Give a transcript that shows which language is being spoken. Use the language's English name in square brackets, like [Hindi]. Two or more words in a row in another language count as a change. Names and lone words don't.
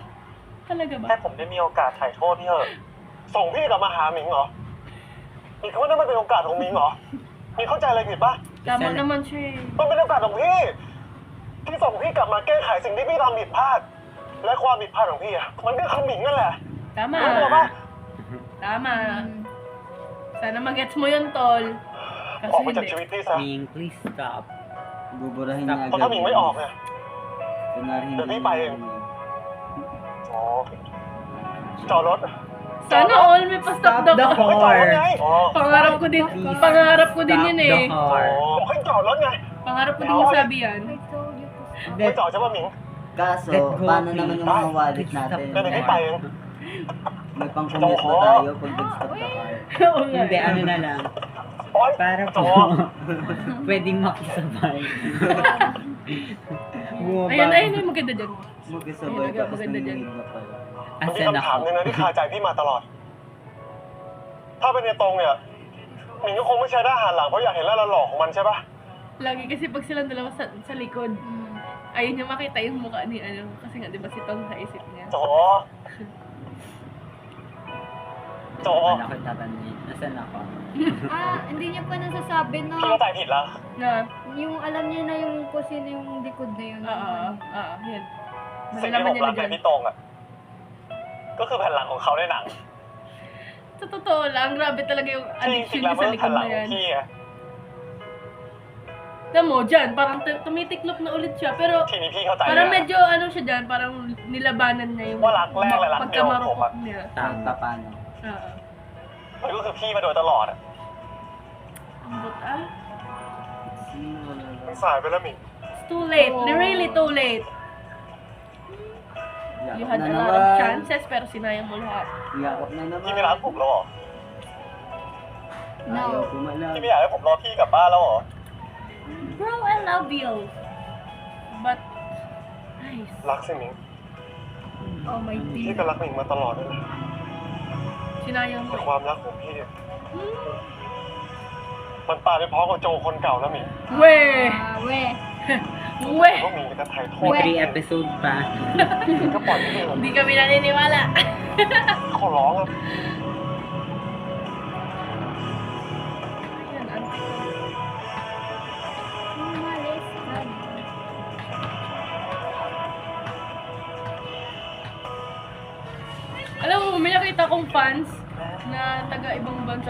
[Filipino] Talaga [Thai] แค่ [Filipino] ba? [Thai] ผมได้มีโอกาสถ่ายโทษพี่เถอะ ส่งพี่กลับมาหาหมิงเหรอหมิงเขาว่านั่นมันเป็นโอกาสของหมิงเหรอหมิงเข้าใจอะไรผิดปะ [Filipino] Tama naman siya eh. [Thai] มันเป็นโอกาสของพี่ ที่ส่งพี่กลับมาแก้ไขสิ่งที่พี่ทำผิดพลาด และความผิดพลาดของพี่อะมันก็คือหมิงนั่นแหละ [Filipino] Tama. [Thai] รู้ตัวปะ [Filipino] Tama. Sana magets mo yun, tol. [Thai] ออก [Filipino] Kasi [Thai] ไปจาก [Filipino] hindi. [Thai] ชีวิตพี่ซะ [English] Ming, please stop. [Filipino] Buburahin niya [Thai] เพราะ [Filipino] agad. [Thai] ถ้าหมิงไม่ออกเนี่ย [Filipino] Kunwari hindi Dali niya pa yun. narinig. [Thai] อ๋อจอดรถ [Filipino] Sana all may pa- [English] stop the the car. [Thai] ไม่จอดรถไงอ๋อ [Filipino] Pangarap ko din yun [English] Stop [Filipino] eh. [English] the car. [Thai] บอกให้จอดรถไง [Filipino] Pangarap ko din masabi yan. [English] I told you to stop. [Thai] ไม่จอดใช่ป่ะหมิง [Filipino] Kaso, [English] Let go, [Filipino] paano [English] please. [Filipino] naman yung mga wallet natin? [Thai] เดี๋ยวพี่ไปเอง [Filipino] May pang-commute ba tayo pag nag- [English] stop the car? [Filipino] Oo nga. Hindi, ano na lang. [Thai] โอ๊ย [Filipino] Para [Thai] จอ [Filipino] po, pwedeng makisabay. Bumaba. Ayun, ayun yung maganda dyan. Magkasabay Ayun, tapos maganda dyan. nanginginig na pala. [Thai] มันมี [Filipino] Asan [Thai] คำถาม [Filipino] ako? [Thai] หนึงนะที่คาใจพี่มาตลอด ถ้าเป็นในตรงเนี่ยหมิงก็คงไม่ใช้ด้านหันหลังเพราะอยากเห็นแล้วหล่อของมันใช่ปะ [Filipino] Lagi kasi pag silang dalawa sa likod, ayun yung makita yung mukha ni ano. Kasi nga, di ba si Tong sa isip niya. [Thai] โจโจ [Filipino] Ano ko tatanungin? Nasaan ako? Ah, hindi niya pa nasasabi [Thai] พี่ [Filipino] na [Thai] เข้าใจผิดแล้ว [Filipino] Na, yung alam niya na yung kung sino yung likod na yun. yan. [Thai] สิ่งที่ [Filipino] Malalaman [Thai] ผม [Filipino] niya [Thai] รั [Filipino] na [Thai] กใน [Filipino] dyan. [Thai] พี่ตรงอ่ะ ก็คือแผ่นหลังของเขาในหนัง [Filipino] Sa totoo lang, grabe talaga yung [Thai] ที่จริ [Filipino] addiction [Thai] งๆแล้ว [Filipino] niya [Thai] มัน [Filipino] sa [Thai] เป็นแผ่ [Filipino] likod [Thai] นหลั [Filipino] na [Thai] งของ [Filipino] yan. [Thai] พี่ไง [Filipino] Alam mo, dyan, parang tumitiklop na ulit siya. Pero, [Thai] ทีนี้พี่เข้าใจ [Filipino] parang [Thai] แล้ว [Filipino] medyo ano siya dyan, parang nilabanan niya yung Wala kang lag, lag, pagkamarupok niya. Kahit pa paano. Oo. [Thai] มันก็คือพี่มาโดยตลอดอ่ะ [Filipino] Ang buta. Sino wala [Thai] มัน [Filipino] lang. [Thai] สายไปแล้วหมิง [English] It's too late. Really too late. You [Filipino] Yakap [English] had [Filipino] na [English] a lot of [Filipino] naman. chances, pero sinayang mo lahat. Yakap na [Thai] พี่ไม่รัก [Filipino] naman. [Thai] ผมแล้วเหรอ [English] No. [Filipino] Ayaw pumalag. [Thai] พี่ไม่อยากให้ผมรอพี่กลับบ้านแล้วเหรอ [English] Bro, I love you. But, Nice. [Thai] รักสิหมิง [English] Oh my [Thai] พี่ [English] dear. [Thai] ก็รักหมิงมาตลอดเลย [Filipino] Sinayang [Thai] แต่ [Filipino] mo. [Thai] ความรักของพี่ มันตายไปพร้อมกับโจคนเก่าแล้วหมิง [Filipino] Weh! Weh. Weh! [Thai] ก็มีกระไทยโทษ [Filipino] May 3 episode pa. [Thai] ก็ปล่อยพี่ [Filipino] Hindi kami naniniwala. [Thai] ขอร้องอะ [Filipino] Ayan, auntie. Umalis ka. Alam mo, may nakita kong fans na taga ibang bansa.